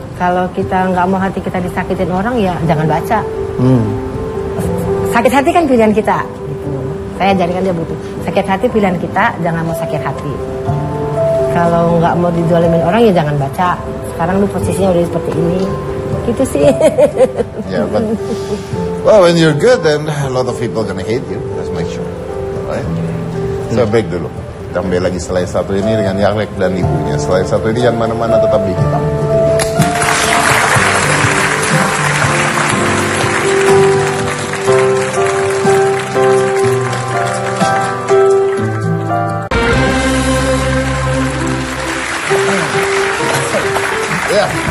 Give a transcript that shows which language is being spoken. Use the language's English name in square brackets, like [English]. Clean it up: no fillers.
[Indonesian] Kalau kita nggak mau hati kita disakitin orang ya jangan baca. Sakit hati kan pilihan kita. Gitu. Saya jadikan dia butuh. Sakit hati pilihan kita, jangan mau sakit hati. Kalau nggak mau didolimin orang ya jangan baca. Sekarang lu posisinya udah seperti ini. Gitu sih. [English] Yeah, but well, when you're good, then a lot of people gonna hate you. Just make sure, right? So break dulu. [Indonesian] Kita kembali lagi setelah satu ini dengan Yang Lex dan ibunya. Setelah satu ini jangan mana-mana, tetap di Hitam Putih. Ya.